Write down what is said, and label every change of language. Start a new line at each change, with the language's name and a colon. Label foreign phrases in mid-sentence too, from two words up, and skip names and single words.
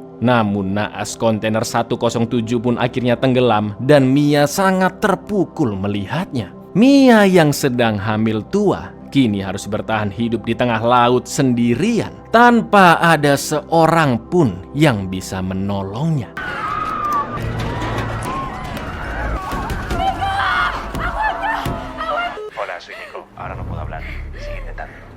Indonesian: Namun naas kontainer 107 pun akhirnya tenggelam dan Mia sangat terpukul melihatnya. Mia yang sedang hamil tua kini harus bertahan hidup di tengah laut sendirian tanpa ada seorang pun yang bisa menolongnya.
Spanish: Hola, soy Nico. Ahora no puedo hablar. Sigue intentando.